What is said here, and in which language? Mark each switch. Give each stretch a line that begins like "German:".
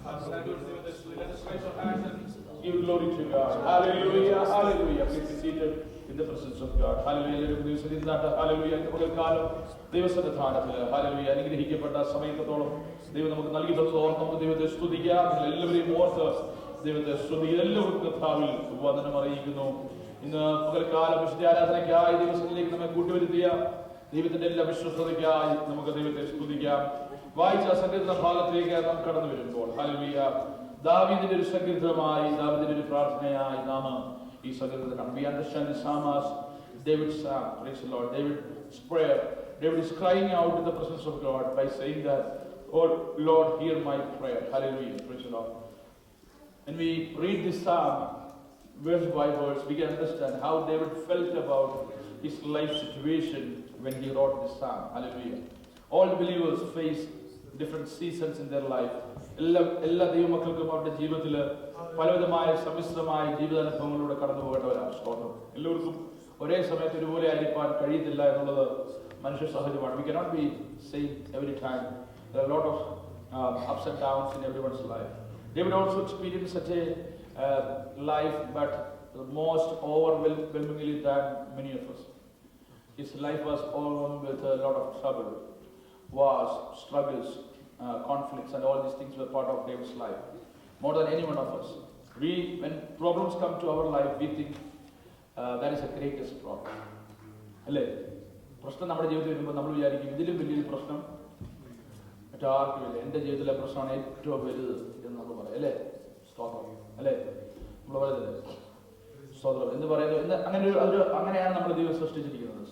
English: Let us raise our hands and give glory to God. Hallelujah, hallelujah. Please be seated in the presence of God. Hallelujah. Hallelujah.
Malayalam: പകൽക്കാലം ദൈവസന്നിധാനത്തിൽ hallelujah അനുഗ്രഹിക്കപ്പെട്ട സമയത്തോളം ദൈവം നമുക്ക് നൽകി തന്നതോളം നമുക്ക് ദൈവത്തെ സ്തുതിക്കാം. എല്ലാവരെയും ഓർത്ത് ദൈവത്തെ സ്തുതിക്കുക. എല്ലാവർക്കും കർത്താവിൽ വന്ദനം അറിയിക്കുന്നു. ഇന്ന് പകൽക്കാലം വിശുദ്ധ ആരാധനയ്ക്കായി ദൈവസന്നിധിയിലേക്ക് നമ്മെ കൂട്ടിവരുത്തിയ ദൈവത്തിന്റെ എല്ലാ വിശ്വസ്തതയ്ക്കായി നമുക്ക് ദൈവത്തെ സ്തുതിക്കാം. വായിച്ച സങ്കീർത്തന ഭാഗത്തേക്ക് നാം കടന്നു വരുമ്പോൾ ഹല്ലേലൂയ ദാവീദിന്റെ ഒരു സങ്കീർത്തനമായി ദാവീദിന്റെ ഒരു പ്രാർത്ഥനയായി നാം ഈ സങ്കീർത്തനം
English: we understand the psalm as David's psalm. Praise the Lord. David's prayer. David is crying out in the presence of God by saying that, oh Lord, hear my prayer. Hallelujah. Praise the Lord. When we read this psalm verse by verse, we can understand how David felt about his life situation when he wrote this psalm. Hallelujah. All believers face different seasons in their life.
Malayalam: എല്ലാ ദൈവമക്കൾക്കും അവരുടെ ജീവിതത്തിൽ പലവിധമായ സമ്മിശ്രമായ ജീവിതാനുഭവങ്ങളിലൂടെ കടന്നു പോകേണ്ടവരാണ്. സ്തോത്രം. എല്ലാവർക്കും ഒരേ സമയത്ത് ഒരുപോലെ ആയിരിക്കാൻ കഴിയത്തില്ല എന്നുള്ളത് മനുഷ്യ സഹജമാണ്.
English: We cannot be same every time. There are a lot of ups and downs in everyone's life. David also experienced such a life, but most overwhelmingly than many of us. His life was overwhelmed with a lot of trouble, wars, struggles, conflicts, and all these things were part of David's life. More than any one of us. When problems come to our life, we think that is the greatest problem.
Malayalam: അല്ലേ? പ്രശ്നം നമ്മുടെ ജീവിതത്തിൽ വരുമ്പോൾ നമ്മൾ വിചാരിക്കും ഇതിലും വലിയൊരു പ്രശ്നം മറ്റാർക്കുമില്ല, എൻ്റെ ജീവിതത്തിലെ പ്രശ്നമാണ് ഏറ്റവും വലുത് എന്ന് നമ്മൾ പറയും. അല്ലേ? സ്തോത്രം. അല്ലേ? നമ്മൾ പറയുന്നത് സ്തോത്രം എന്ന് പറയുന്നത് അങ്ങനെയാണ് നമ്മൾ ദൈവം സൃഷ്ടിച്ചിരിക്കുന്നത്.